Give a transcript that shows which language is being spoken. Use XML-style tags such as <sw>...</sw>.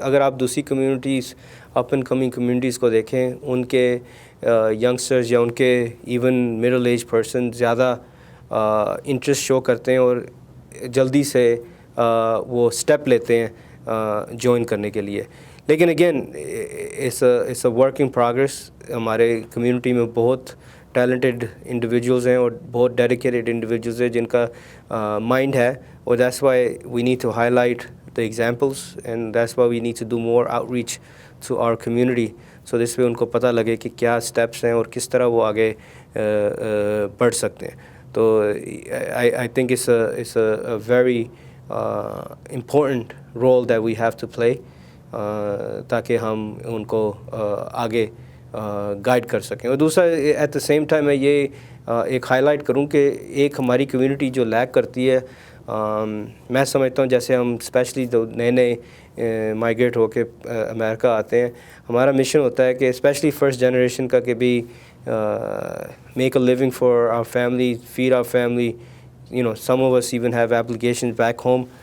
<ur>اگر آپ دوسری communities, up and coming communities کو دیکھیں، ان کے ینگسٹرز یا ان کے ایون مڈل ایج پرسن زیادہ انٹرسٹ شو کرتے ہیں اور جلدی سے وہ اسٹیپ لیتے ہیں جوائن کرنے کے لیے.</ur> <en>لیکن again it's a work in progress.</en> <ur>ہمارے کمیونٹی میں بہت ٹیلنٹڈ انڈیویجولز ہیں اور بہت ڈیڈیکیٹڈ انڈیویجولز ہیں جن کا مائنڈ ہے, اور</ur> <en>that's why we need to highlight the examples, and that's why we need to do more outreach to our community, so this way</en> <ur>ان کو پتہ لگے کہ کیا steps ہیں اور کس طرح وہ آگے بڑھ سکتے ہیں.</ur> <en>تو I think it's a very important role that we have to play</en> <ur>تاکہ ہم ان کو آگے گائیڈ کر سکیں. اور دوسرا</ur> <en>at the same time</en> <ur>میں یہ ایک ہائی لائٹ کروں کہ ایک ہماری کمیونٹی جو لیک کرتی ہے, میں سمجھتا ہوں جیسے ہم اسپیشلی جو نئے مائیگریٹ ہو کے امریکہ آتے ہیں, ہمارا مشن ہوتا ہے کہ اسپیشلی فرسٹ جنریشن کا کہ بھی</ur> <en>make a living for our family, feed our family, some of us even have applications back home,</en>